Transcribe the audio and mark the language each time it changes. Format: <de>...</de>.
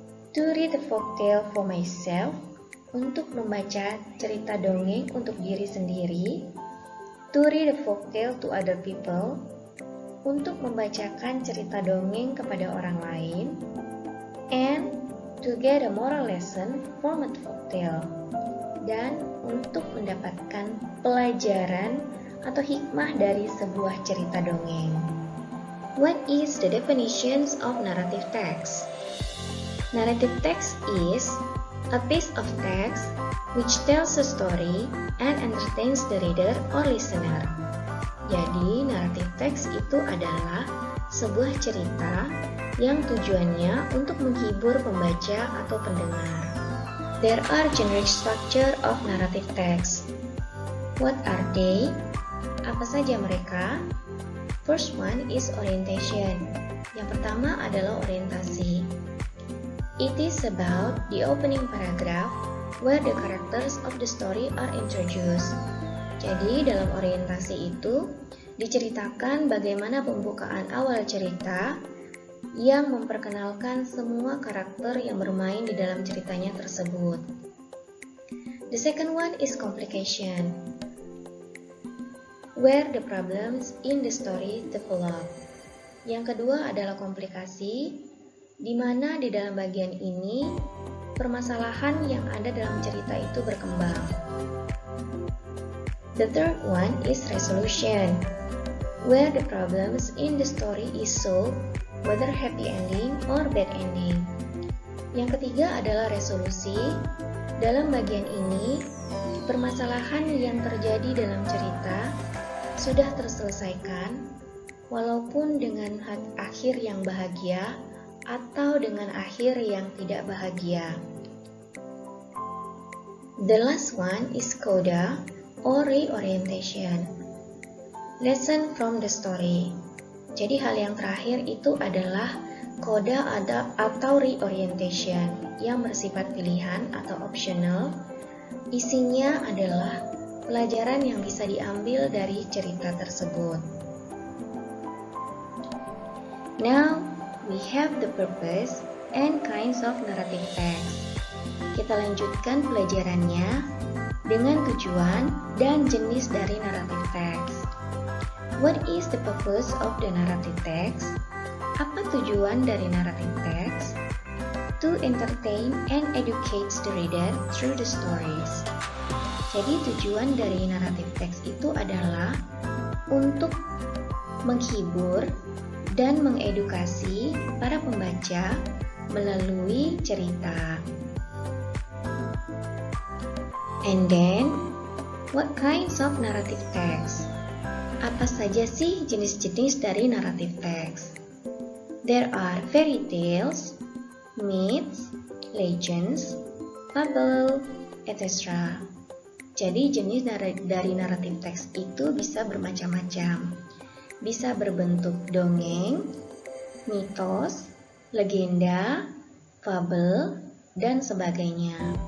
<en>to read a folktale for myself,</en> <id>untuk membaca cerita dongeng untuk diri sendiri,</id> <en>to read a folktale to other people,</en> <id>untuk membacakan cerita dongeng kepada orang lain,</id> <en>and to get a moral lesson from a folktale,</en> <id>dan untuk mendapatkan pelajaran atau hikmah dari sebuah cerita dongeng.</id> <en>What is the definitions of narrative text? Narrative text is a piece of text which tells a story and entertains the reader or listener.</en> <id>Jadi, narrative text itu adalah sebuah cerita yang tujuannya untuk menghibur pembaca atau pendengar.</id> <en>There are generic structure of narrative text. What are they?</en> <id>Apa saja mereka?</id> <en>First one is orientation.</en> <id>Yang pertama adalah orientasi.</id> <en>It is about the opening paragraph where the characters of the story are introduced.</en> <id>Jadi dalam orientasi itu diceritakan bagaimana pembukaan awal cerita yang memperkenalkan semua karakter yang bermain di dalam ceritanya tersebut.</id> <en>The second one is complication, where the problems in the story develop.</en> <id>Yang kedua adalah komplikasi, di mana di dalam bagian ini permasalahan yang ada dalam cerita itu berkembang.</id> <en>The third one is resolution, where the problems in the story is solved, whether happy ending or bad ending.</en> <id>Yang ketiga adalah resolusi. Dalam bagian ini, permasalahan yang terjadi dalam cerita sudah terselesaikan, walaupun dengan akhir yang bahagia atau dengan akhir yang tidak bahagia.</id> <en>The last one is coda or reorientation, lesson from the story.</en> <id>Jadi hal yang terakhir itu adalah coda atau reorientation yang bersifat pilihan atau optional. Isinya adalah pelajaran yang bisa diambil dari cerita tersebut.</id> <en>Now, we have the purpose and kinds of narrative text.</en> <id>Kita lanjutkan pelajarannya dengan tujuan dan jenis dari narrative text.</id> <en>What is the purpose of the narrative text?</en> <id>Apa tujuan dari narrative text?</id> <en>To entertain and educate the reader through the stories.</en> <id>Jadi tujuan dari narrative text itu adalah untuk menghibur dan mengedukasi para pembaca melalui cerita.</id> <en>And then, what kinds of narrative text?</en> <id>Apa saja sih jenis-jenis dari narrative text?</id> <en>There are fairy tales, myths, legends, fable, etc.</en> <id>Jadi jenis dari naratif teks itu bisa bermacam-macam. Bisa berbentuk dongeng, mitos, legenda, fabel, dan sebagainya.</id>